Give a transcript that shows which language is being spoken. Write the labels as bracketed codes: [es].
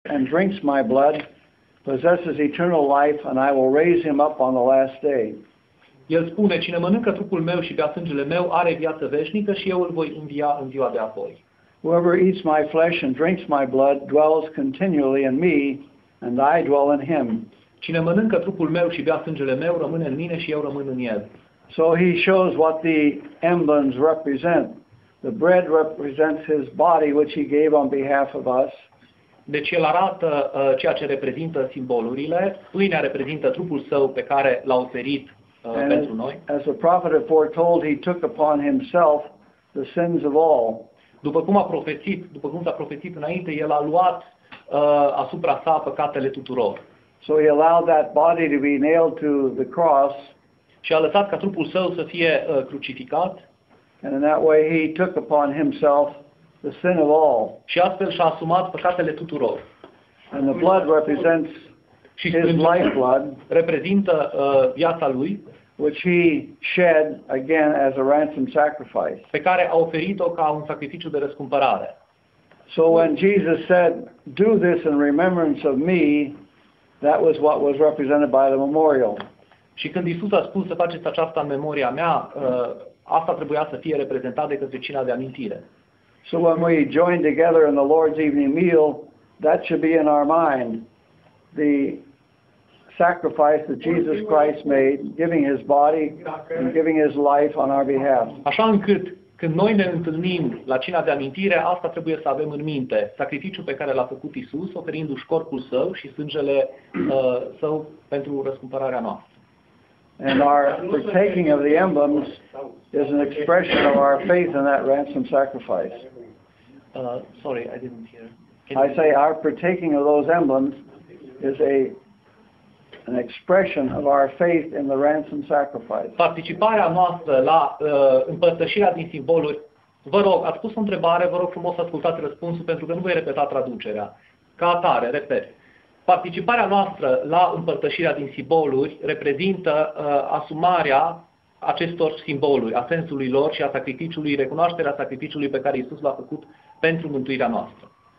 [en] and drinks my blood possesses eternal life, and I will raise him up on the last day. [ro] El spune, cine mănâncă trupul meu și bea sângele meu are viață veșnică și eu îl voi învia în ziua de apoi. [en] Whoever eats my flesh and drinks my blood dwells continually in me, and I dwell in him. [ro] Cine mănâncă trupul meu și bea sângele meu rămâne în mine și eu rămân în el. [en] So he shows what the emblems represent. The bread represents his body, which he gave on behalf of us. [ro] Deci el arată ceea ce reprezintă simbolurile. Pâinea reprezintă trupul său pe care l-a oferit pentru noi. [en] As the prophet had foretold, he took upon himself the sins of all. [ro] După cum s-a profețit înainte, el a luat asupra sa păcatele tuturor. [en] So he allowed that body to be nailed to the cross. [ro] Și a lăsat ca trupul său să fie crucificat. [en] And in that way he took upon himself the sin of all. [ro] Și astfel și-a asumat păcatele tuturor. [en] And the blood represents his lifeblood, [ro] reprezintă viața lui, [en] which he shed again as a ransom sacrifice. [ro] Pe care a oferit-o ca un sacrificiu de răscumpărare. [en] So when Jesus said, "Do this in remembrance of me," that was what was represented by the memorial. [ro] Și când Iisus a spus să faceți aceasta în memoria mea, asta trebuia să fie reprezentat de către cina de amintire. [en] So when we join together in the Lord's evening meal, that should be in our mind. The sacrifice that Jesus Christ made, giving his body and giving his life on our behalf. [ro] Așa încât când noi ne întâlnim la cina de amintire, asta trebuie să avem în minte. Sacrificiul pe care l-a făcut Iisus, oferindu-și corpul său și sângele său pentru răscumpărarea noastră. [en] And our partaking of the emblems is an expression of our faith in that ransom sacrifice. Sorry, I didn't hear. I say our partaking of those emblems is an expression of our faith in the ransom sacrifice. [ro] Participarea noastră la împărtășirea din simboluri. Vă rog, ați pus o întrebare, vă rog frumos să ascultați răspunsul pentru că nu voi repeta traducerea. Ca atare, repet. Participarea noastră la împărtășirea din simboluri reprezintă asumarea acestor simboluri, a sensului lor și a sacrificiului, recunoașterea sacrificiului pe care Iisus l-a făcut pentru mântuirea noastră.